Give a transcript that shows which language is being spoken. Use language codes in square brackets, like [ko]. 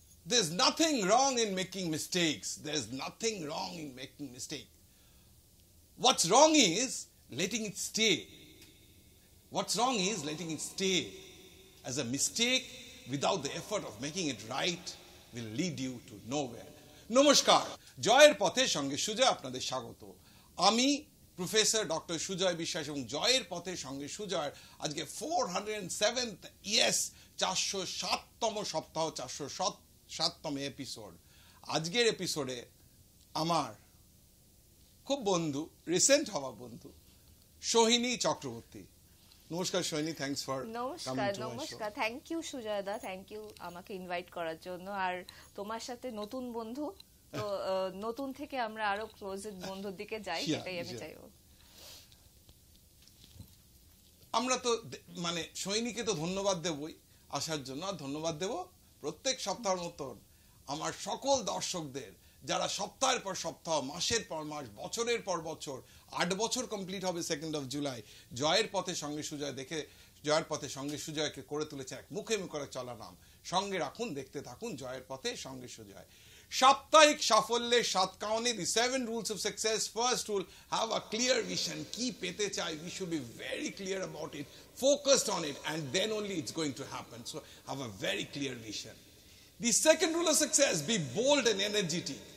[en] There's nothing wrong in making mistakes. There's nothing wrong in making mistakes. What's wrong is letting it stay. What's wrong is letting it stay as a mistake without the effort of making it right will lead you to nowhere. [bn] নমস্কার, জয়ের পথে সঙ্গে সুজয় আপনাদের স্বাগত। আমি professor doctor Sujoy বিশ্বাস এবং জয়ের পথে সঙ্গে সুজয় আজকে 407th, ইয়েস 407তম সপ্তাহ, 407তম এপিসোড। আজকের এপিসোডে আমার খুব বন্ধু, রিসেন্ট হওয়া বন্ধু সোহিনী চক্রবর্তী। নমস্কার সোহিনী, [en] thanks for [bn] নমস্কার। নমস্কার, [en] thank you Sujoy da, thank you [bn] আমাকে ইনভাইট করার জন্য। আর তোমার সাথে নতুন বন্ধু, তো নতুন থেকে আমরা আরো ক্লোজেড বন্ধুর দিকে যাই, সেটাই আমি চাইবো। আমরা তো মানে সোহিনীকে তো ধন্যবাদ দেবই আসার জন্য, আর ধন্যবাদ দেব প্রত্যেক সপ্তাহের মতন আমার সকল দর্শকদের যারা সপ্তাহের পর সপ্তাহ, মাসের পর মাস, বছরের পর বছর, 8 বছর কমপ্লিট হবে 2nd of July, জয়ের পথে সঙ্গে সুজয় দেখে জয়ের পথে সঙ্গে সুজয়কে করে তুলেছে এক মুখে মুখে চলা নাম। সঙ্গে রাখুন, দেখতে থাকুন জয়ের পথে সঙ্গে সুজয়। সাপ্তাহিক সাফল্যের 7 কারণে, [en] the 7 rules of success. First rule, have a clear vision. [bn] কি পেতে চাই, [en] we should be very clear about it, focused on it, and then only it's going to happen. So have a very clear vision. The second rule of success, be bold and energetic.